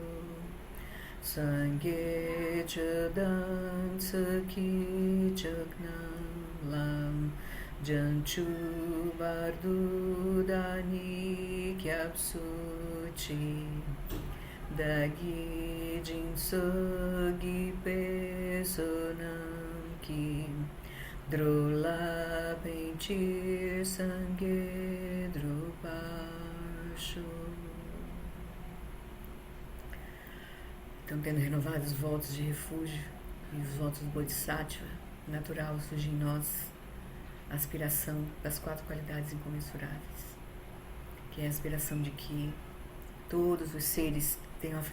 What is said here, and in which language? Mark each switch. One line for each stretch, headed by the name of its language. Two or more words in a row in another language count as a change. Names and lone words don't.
Tibetan: སངས་རྒྱས་ཆོས་དང་ཚོགས་ཀྱི་མཆོག་རྣམས་ལ། བྱང་ཆུབ་བར་དུ་བདག་ནི་སྐྱབས་སུ་མཆི། བདག་གིས་སྦྱིན་སོགས་བགྱིས་པའི་བསོད་ནམས་ཀྱིས། འགྲོ་ལ་ཕན་ཕྱིར་སངས་རྒྱས་འགྲུབ་པར་ཤོག.
Portuguese: Então, tendo renovado os votos de refúgio e os votos do Bodhisattva, natural surge em nós a aspiração das 4 qualidades incomensuráveis, que é a aspiração de que todos os seres tenham a